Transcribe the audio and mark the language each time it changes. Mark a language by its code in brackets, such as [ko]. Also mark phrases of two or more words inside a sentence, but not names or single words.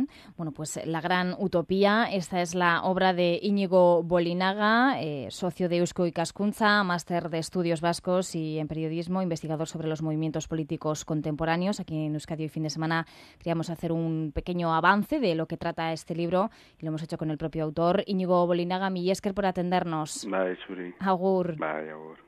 [es] Bueno, pues La Gran Utopía, esta es la obra de Íñigo Bolinaga, socio de Eusko Ikaskuntza, máster de estudios vascos y en periodismo, investigador sobre los movimientos políticos contemporáneos. Aquí en Euskadi hoy fin de semana queríamos hacer un pequeño avance de lo que trata este libro y lo hemos hecho con el propio autor. Íñigo Bolinaga, [eu] mila esker [es] por atendernos. [eu] Bai, zuri. Agur. Bai, agur.